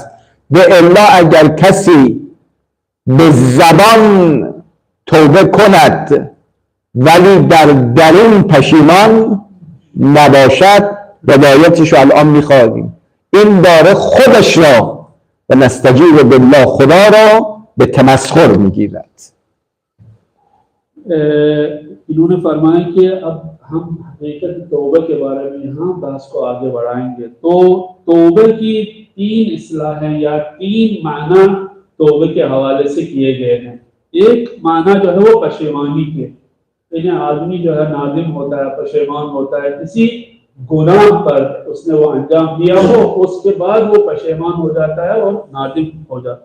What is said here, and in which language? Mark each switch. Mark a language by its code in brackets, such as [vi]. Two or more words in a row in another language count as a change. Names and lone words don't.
[fa] و الا اگر کسی به زبان توبه کند ولی در درون پشیمان نباشد، روایتش رو الان میخوانیم، این داره خودش را و [ar] نستجیب بالله [fa] خدا را به تمسخر میگیرد. [ur] انہوں نے فرمایا کہ اب ہم حقیقت توبہ کے بارے میں یہاں بحث کو آگے بڑھائیں گے. تو توبہ کی 3 اصطلاحیں یا 3 معنی توبہ کے حوالے سے کیے گئے ہیں. ایک معنی جو ہے وہ پشیمانی کے، یعنی آدمی جو ہے نادم ہوتا ہے، پشیمان ہوتا ہے کسی گناہ پر اس نے وہ انجام دیا ہو، اس کے بعد وہ پشیمان ہو جاتا ہے اور نادم ہو جاتا ہے.